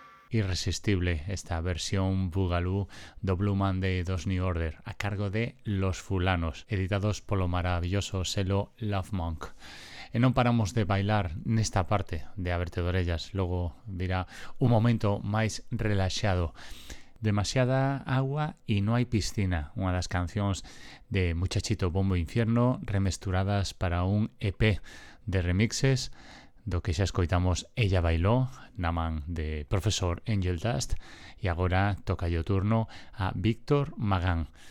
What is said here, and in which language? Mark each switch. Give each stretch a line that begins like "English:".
Spanish: irresistible esta versión Boogaloo de Blue Monday, Dos New Order, a cargo de Los Fulanos, editados por lo maravilloso sello Love Monk.
Galician: E non paramos de bailar nesta parte de Ábrete de Orellas, logo virá un momento máis relaxado. Demasiada agua y no hay piscina, una de las canciones de Muchachito Bombo Infierno remesturadas para un EP de remixes do que xa escoitamos Ella Bailó, na man de Profesor Angel Dust, y agora toca yo turno a Víctor Magán.